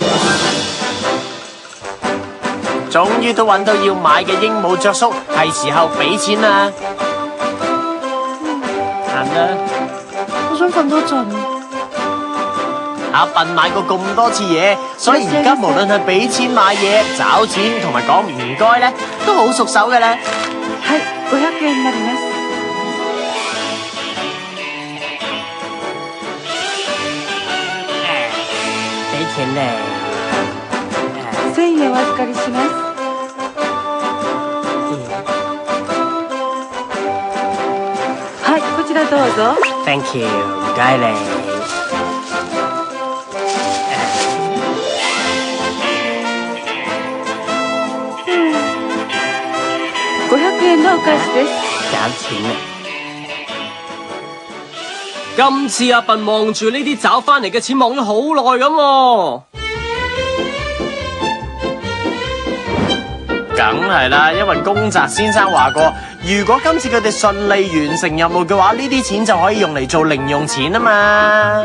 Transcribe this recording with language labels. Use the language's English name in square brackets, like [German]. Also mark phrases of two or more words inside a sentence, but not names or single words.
[Cantonese] 終於都揾到要買嘅鸚鵡着宿，係時候俾錢啦。行啦。我想瞓多陣。阿笨買過咁多次嘢，所以而家無論係俾錢買嘢、找錢同埋講唔該咧，都好熟手嘅啦。 [Japanese] 係500 円になります。 [Cantonese] 俾錢咧。 [Japanese] 1000円お預かりします。はい、こちらどうぞ。 [English] Thank you， [Cantonese] 唔該你。 [Japanese] 500 円のお返しです。 [Cantonese] 找錢啊！今次阿笨望住呢啲找翻嚟嘅錢望咗好耐咁喎。梗係啦，因為宮澤先生話過，如果今次佢哋順利完成任務嘅話，呢啲錢就可以用嚟做零用錢啊嘛。